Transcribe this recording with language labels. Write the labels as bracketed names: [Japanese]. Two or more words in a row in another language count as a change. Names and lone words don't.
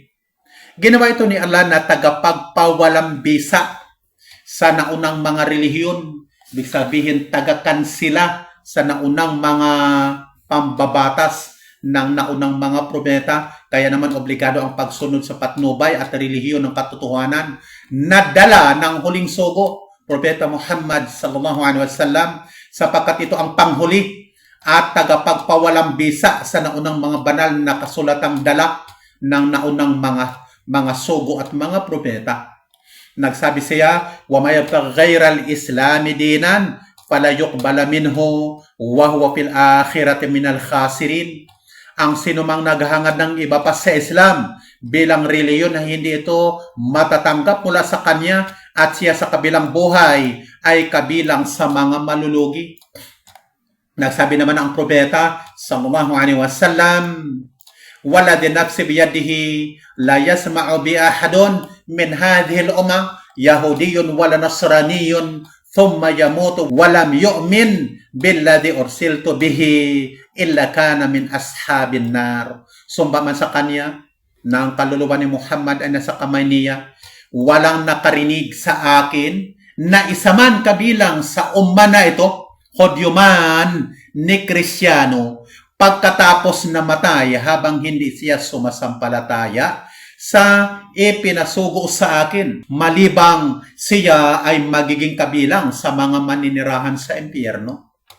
[Filipino] Ginawa ito ni Allah na tagapagpawalang bisa sa naunang mga relihiyon. Ibig sabihin, tagakansila sa naunang mga pambabatas ng naunang mga propeta. Kaya naman obligado ang pagsunod sa patnubay at relihiyon ng katotohanan na dala ng huling sugo, Propeta Muhammad [Arabic] صلى الله عليه وسلم, [Filipino] sapagkat ito ang panghuli at tagapagpawalang bisa sa naunang mga banal na kasulatang dala ng naunang mga sugo at mga propeta. Nagsabi siya, [Arabic] ومن يبتغ غير الإسلام دينا فلن يقبل منه وهو في الآخرة من الخاسرين. [Filipino] Ang sinumang naghahangad ng iba pa sa Islam bilang reliyon na hindi ito matatanggap mula sa kanya at siya sa kabilang buhay ay kabilang sa mga malulugi. Nagsabi naman ang propeta [Arabic] صلى الله عليه وسلم, والذي نفسي بيده لا يسمع بي أحد من هذه الأمة يهودي ولا نصراني ثم يموت ولم يؤمن بالذي أرسلت به إلا كان من أصحاب النار. [Filipino] Sumba man sa kanya na ang kaluluwa ni Muhammad ay nasa kamay niya, walang nakarinig sa akin na isa man kabilang sa umma na ito, Hudyo man ni Kristiyano, pagkatapos namatay habang hindi siya sumasampalataya sa ipinasugo sa akin, malibang siya ay magiging kabilang sa mga maninirahan sa impyerno.